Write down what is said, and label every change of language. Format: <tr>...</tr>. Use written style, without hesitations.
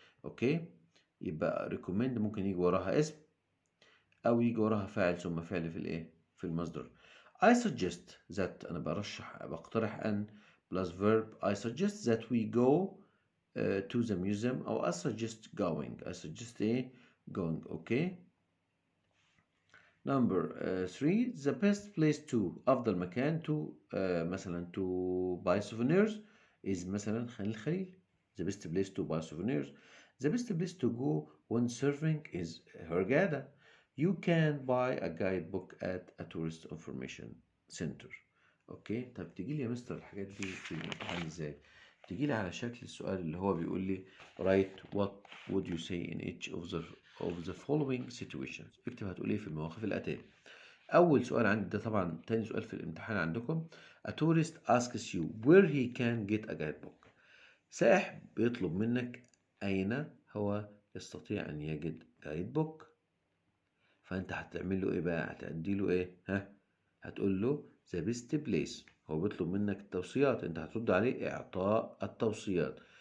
<ar>أوكي، يبقى recommend ممكن يجي وراها اسم أو يجي وراها فاعل ثم فعل في الإيه؟ في المصدر.</ar> <en>I suggest that،</en> <ar>أنا بقترح أن</ar> <en>plus verb. I suggest that we go to the museum، أو I suggest going. I suggest إيه؟ going. Okay. Number 3 the best place to،</en> <ar>أفضل مكان</ar> <en>to مثلا to buy souvenirs is مثلا خان الخليل. The best place to buy souvenirs. The best place to go when surfing is Hurghada. You can buy a guidebook at a tourist information center.</en> <ar>اوكي، طب تيجي لي يا مستر الحاجات دي في الامتحان ازاي؟ تيجي لي على شكل السؤال اللي هو بيقول لي</ar> <en>write what would you say in each of the following situations.</en> <ar>اكتب هتقول ايه في المواقف الاتيه. اول سؤال عندي ده طبعا تاني سؤال في الامتحان عندكم.</ar> <en>a tourist asks you where he can get a guidebook.</en> <ar>سائح بيطلب منك اين هو يستطيع ان يجد guidebook. فانت هتعمل له ايه بقى؟ هتدي له ايه؟ هتقول له the best place. هو بيطلب منك التوصيات، انت هترد عليه اعطاء التوصيات.</ar>